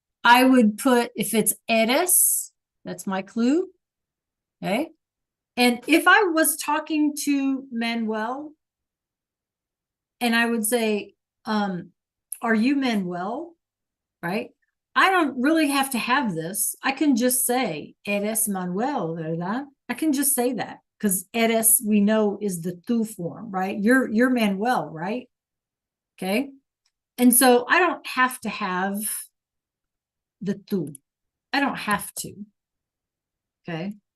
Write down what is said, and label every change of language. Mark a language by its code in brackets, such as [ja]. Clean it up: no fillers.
[en] I would put, if it's eres, that's my clue. Okay. And if I was talking to Manuel, and I would say, are you Manuel? Right? I don't really have to have this. I can just say, [es] eres Manuel, ¿verdad? [en] I can just say that because eres, we know, is the tú form, right? You're Manuel, right? Okay. And so I don't have to have the tú. I don't have to. Okay.